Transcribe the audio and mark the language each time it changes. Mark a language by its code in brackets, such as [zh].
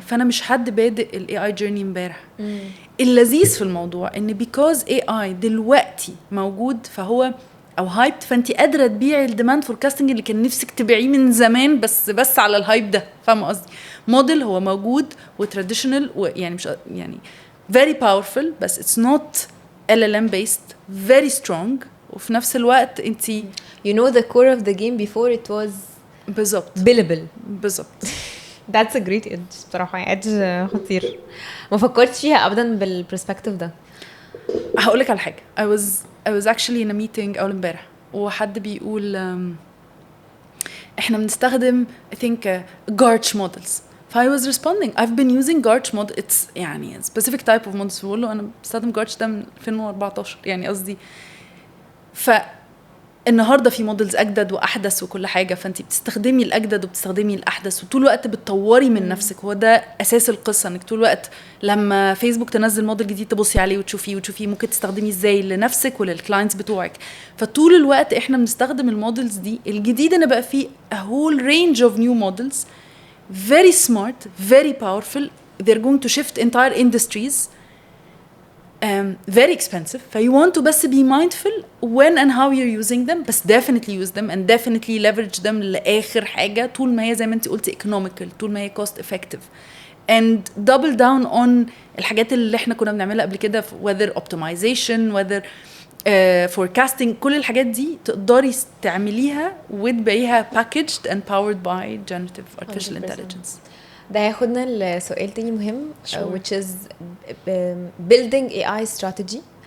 [ar] فانا مش حد بادئ الاي اي جيرني امبارح. اللذيذ في الموضوع ان بيكوز اي اي دلوقتي موجود فهو او هايبت فانت قادره تبيعي الديماند فوركاستنج اللي كان نفسك تبيعيه من زمان بس على الهايب ده. فاهمه قصدي؟ موديل هو موجود وتراديشنال ويعني مش يعني very powerful بس it's not LLM based very strong. وفي نفس الوقت انت [en] you know the core of the game before it was [ar] بالظبط [en] billable. [ar] بالظبط. [en] that's a great edge بصراحه. [ar] edge خطير ما فكرتش فيها ابدا بالبرسبكتيف ده. هقولك على حاجه. [en] I was actually in a meeting اول امبارح وحد بيقول احنا بنستخدم I think GARCH models. I was responding I've been using GARCH model. it's يعني specific type of models. [ar] بقول له انا بستخدم GARCH ده من 2014 يعني قصدي. فالنهارده في مودلز اجدد واحدث وكل حاجه فانت بتستخدمي الاجدد وبتستخدمي الاحدث وطول الوقت بتطوري من نفسك. هو ده اساس القصه انك طول الوقت لما فيسبوك تنزل موديل جديد تبصي عليه وتشوفيه ممكن تستخدميه ازاي لنفسك وللكلاينتس بتوعك. فطول الوقت احنا بنستخدم المودلز دي الجديده. [en] انا بقى في a whole range of new models very smart very powerful. they're going to shift entire industries very expensive. You want to بس be mindful when and how you're using them, بس definitely use them and definitely leverage them لآخر حاجة طول ما هي زي ما انت قلتي economical, طول ما هي cost effective, and double down on الحاجات اللي احنا كنا بنعملها قبل كده whether optimization, whether forecasting. كل الحاجات دي تقدري تعمليها وتبقيها packaged and powered by generative artificial 100%. intelligence. [ar] ده هياخدنا لسؤال تاني مهم [en] Sure. which is building AI strategy.